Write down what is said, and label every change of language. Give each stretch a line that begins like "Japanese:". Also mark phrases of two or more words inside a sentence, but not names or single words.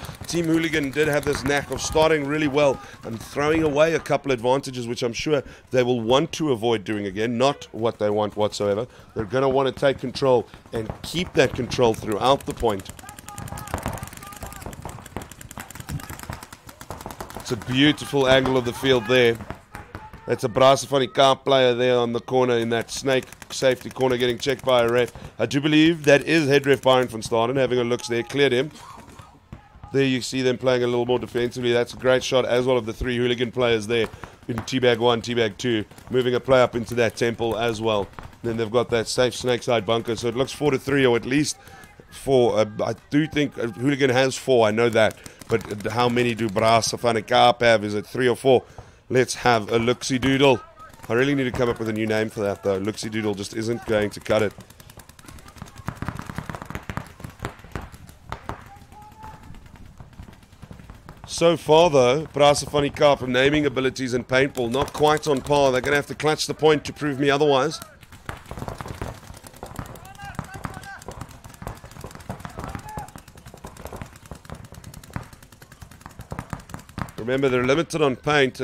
English: Team Hooligan did have this knack of starting really well and throwing away a couple advantages, which I'm sure they will want to avoid doing again. Not what they want whatsoever. They're going to want to take control and keep that control throughout the point. It's a beautiful angle of the field there. That's a Brasa van die Carp player there on the corner in that Snake safety corner getting checked by a ref. I do believe that is head ref Byron van Staden having a look there, cleared him. There you see them playing a little more defensively. That's a great shot as well of the three Hooligan players there in Teabag 1, Teabag 2, moving a play up into that temple as well. Then they've got that safe snake side bunker, so it looks 4-3 or at least 4. I do think Hooligan has 4, I know that. But how many do Brasa van die Carp have? Is it 3 or 4? Let's have a look-see doodle. I really need to come up with a new name for that, though. Look-see doodle just isn't going to cut it. So far, though, Brasa van die Carp from naming abilities and paintball, not quite on par. They're going to have to clutch the point to prove me otherwise. Remember, they're limited on paint.